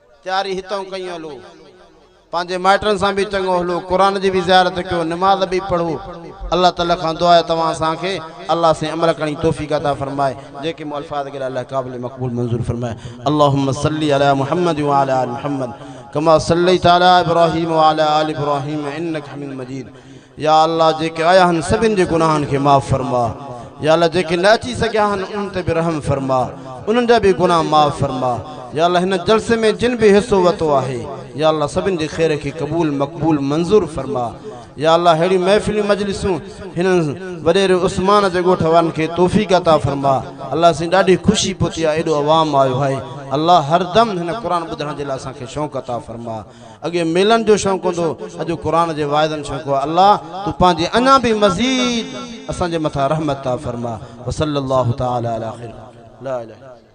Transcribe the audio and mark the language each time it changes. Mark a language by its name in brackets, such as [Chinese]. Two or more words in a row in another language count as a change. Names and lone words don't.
[Sindhi] तैयारी हितों कयूं हलो पंहिंजे माइटनि सां बि चङो हलो क़ुरान जी बि ज़ियारत कयो नमाज़ बि पढ़ो अल्लाह ताला खां दुआ आहे तव्हां असांखे अल्लाह से अमल करण जी तौफ़ीक़ अता फरमाए जेके मूं अल्फाज़ के अल्लाह क़ाबिल मक़बूल मंज़ूर फरमाए अल्लाहुम्मा [Arabic] صل على محمد وعلى آل محمد كما صليت على إبراهيم وعلى آل إبراهيم إنك حميد مجيد [Sindhi] या अल्लाह जेके आया आहिनि सभिनि जे गुनाहनि खे माफ़ फरमा या अल्लाह जेके न अची सघिया आहिनि उन्हनि ते बि रहम फरमा उन्हनि जा बि गुनाह माफ़ फरमा या अल्लाह हिन जलसे में जिन भी हिस्सो वरितो आहे या अल्लाह सभिनि जे ख़ैर खे क़बूल मक़बूल मंज़ूर फरमा या अल्लाह अहिड़ी महफ़िलूं मजलिसूं हिन वॾेरे उस्मान जे ॻोठ वारनि खे तौफ़ीक़ अता फरमा अल्लाह से ॾाढी ख़ुशी पहुती आहे एॾो अवाम आयो आहे अल्लाह हरदम हिन क़ुरान ॿुधण जे लाइ असांखे शौक़ु अता फरमा अॻे मेलनि जो शौक़ु हूंदो अॼु क़ुरान जे वाइदनि शौक़ु आहे अल्लाह तूं पंहिंजे अञा बि मज़ीद असांजे मथां रहमत अता फरमा [Arabic] وصلى الله تعالى على خير لا إله